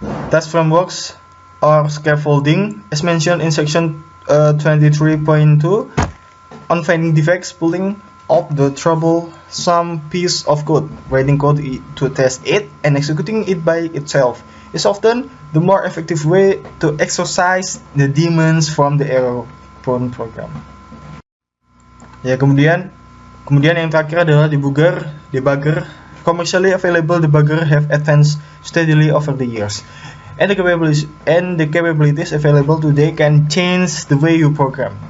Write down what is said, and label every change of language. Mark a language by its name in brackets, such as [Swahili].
[English] Test frameworks or scaffolding, as mentioned in section 23.2, on finding defects, pulling up the troublesome piece of code, writing code to test it, and executing it by itself is often the more effective way to exorcise the demons from the error-prone program. [Indonesian] Ya, kemudian yang terakhir adalah debugger. [English] Commercially available debugger have advanced steadily over the years, and the capabilities available today can change the way you program.